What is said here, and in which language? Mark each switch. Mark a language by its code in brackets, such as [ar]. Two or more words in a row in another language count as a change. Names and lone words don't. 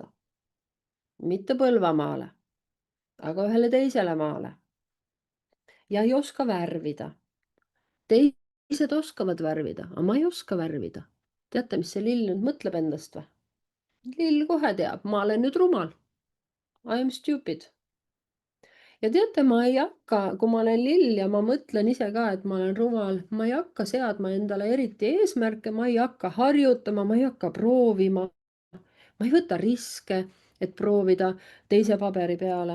[et] Mitte Põlvamaale, aga ühele teisele maale. Ja ei oska värvida. Teised oskavad värvida, aga ma ei oska värvida. Teate, mis see Lill nüüd mõtleb endast või? Lill kohe teab, ma olen nüüd rumal. [en] I am stupid. [et] Ja teate, ma ei hakka, kui ma olen Lill ja ma mõtlen ise ka, et ma olen rumal, ma ei hakka seadma endale eriti eesmärke, ma ei hakka harjutama, ma ei hakka proovima. Ma ei võta riske, et proovida teise paberi peale.